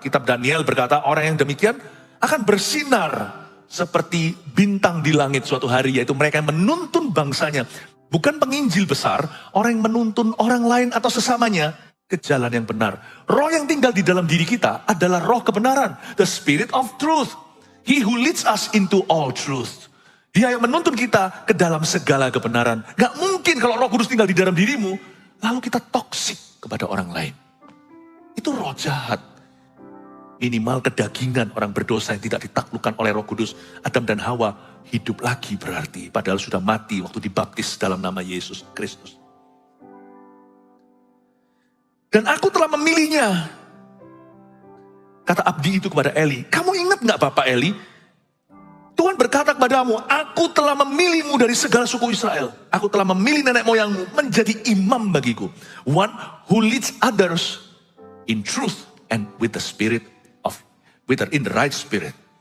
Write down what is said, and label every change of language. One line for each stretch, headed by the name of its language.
Indonesian: Kitab Daniel berkata orang yang demikian akan bersinar seperti bintang di langit suatu hari. Yaitu mereka yang menuntun bangsanya. Bukan penginjil besar, orang yang menuntun orang lain atau sesamanya ke jalan yang benar. Roh yang tinggal di dalam diri kita adalah roh kebenaran.
English: The spirit of truth. He who leads us into all truth.
Indonesian: Dia yang menuntun kita ke dalam segala kebenaran. Gak mungkin kalau Roh Kudus tinggal di dalam dirimu, lalu kita toksik kepada orang lain. Itu roh jahat. Minimal kedagingan orang berdosa yang tidak ditaklukkan oleh Roh Kudus. Adam dan Hawa hidup lagi berarti. Padahal sudah mati waktu dibaptis dalam nama Yesus Kristus. Dan aku telah memilihnya. Kata abdi itu kepada Eli. Kamu ingat gak Bapak Eli? Tuhan berkata kepadamu, aku telah memilihmu dari segala suku Israel. Aku telah memilih nenek moyangmu menjadi imam bagiku.
English: One who leads others in truth and with the spirit of, in the right spirit.